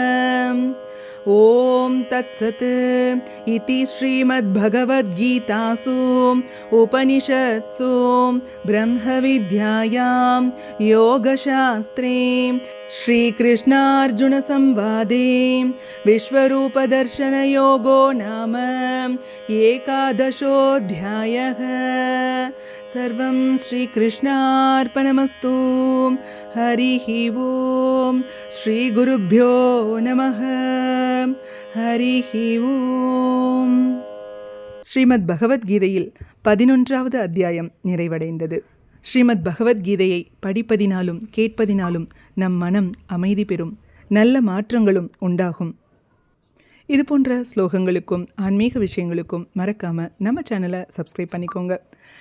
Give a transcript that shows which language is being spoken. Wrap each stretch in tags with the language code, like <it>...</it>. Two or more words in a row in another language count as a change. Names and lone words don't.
<sa>ॐ तत्सत् इति श्रीमद्भगवद्गीतासु उपनिषत्सु ब्रह्मविद्यायां योगशास्त्रे श्रीकृष्णार्जुनसंवादे विश्वरूपदर्शनयोगो नाम 11ोऽध्यायः। सर्वं श्रीकृष्णार्पणमस्तु। हरिः ॐ श्रीगुरुभ्यो नमः। हरिः ॐ.</sa> <ta>ஸ்ரீமத் பகவத்கீதையில் 11வது அத்தியாயம் நிறைவடைந்தது. ஸ்ரீமத் பகவத்கீதையை படிப்பதினாலும் கேட்பதினாலும் நம் மனம் அமைதி பெறும், நல்ல மாற்றங்களும் உண்டாகும். இது போன்ற ஸ்லோகங்களுக்கும் ஆன்மீக விஷயங்களுக்கும் மறக்காம நம்ம சேனலை சப்ஸ்கிரைப் பண்ணிக்கோங்க.</ta>